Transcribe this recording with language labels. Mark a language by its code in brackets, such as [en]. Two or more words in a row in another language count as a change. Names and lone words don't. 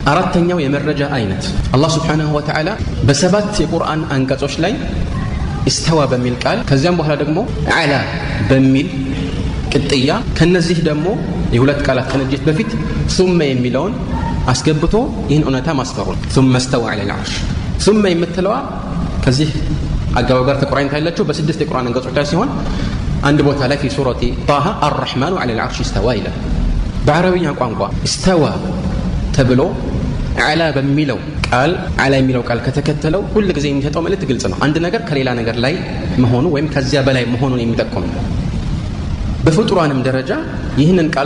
[am] አራተኛው የመረጃ አይነት አላህ Subhanahu Wa Ta'ala በሰባት የቁርአን አንቀጾች ላይ استوى በሚል ቃል ከዚያም በኋላ ደግሞ አላ በሚል ቅጥያ ከነዚህ ደግሞ የሁለት ቃላት ከነጅት በፊት ثم የሚለውን አስገብቶ ይህን እውነታ ማስፈሩ [ar] ثم استوى على العرش [am] ثم የምትለዋ ከዚህ አጋባብ ጋር ተቆራኝታለችው በስድስት የቁርአን አንቀጾች ላይ ሲሆን አንድ ቦታ ላይ [ar] في سورة طه الرحمن على العرش استوى [am] ይላል በአረብኛ ቋንቋ استوى ተብሎ አላ በሚለው ቃል አላ የሚለው ቃል ከተከተለው ሁሉ ጊዜ የሚሰጠው መልእክት ግልጽ ነው አንድ ነገር ከሌላ ነገር ላይ መሆኑ ወይም ከዚያ በላይ መሆኑን የሚጠቁም ነው በፍጡራንም ደረጃ ይህንን ቃል